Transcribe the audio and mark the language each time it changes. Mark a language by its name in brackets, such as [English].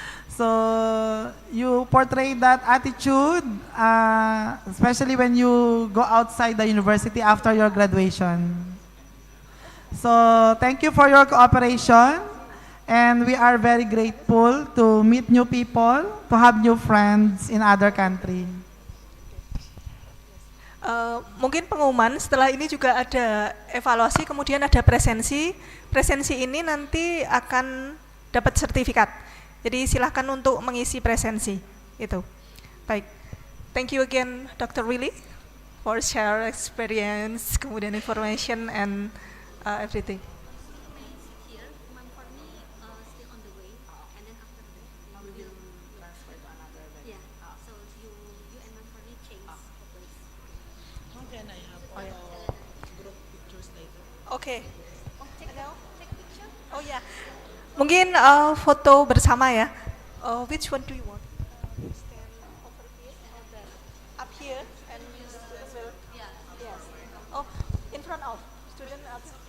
[English] So you portray that attitude, especially when you go outside the university after your graduation. So thank you for your cooperation, and we are very grateful to meet new people, to have new friends in other countries. [Indonesian] Mungkin pengumuman setelah ini juga ada evaluasi, kemudian ada presensi. Presensi ini nanti akan dapat sertifikat. Jadi silahkan untuk mengisi presensi. Itu. Baik. [English] Thank you again, Dr. Willy, for share experience, [Indonesian] kemudian [English] information and everything. Can I have group pictures later? [Indonesian] Oke. Oh ya. Mungkin foto bersama ya. [English] Which one do you want? Stand over here or there? Up here and you student will. Yes. Oh, in front of student up.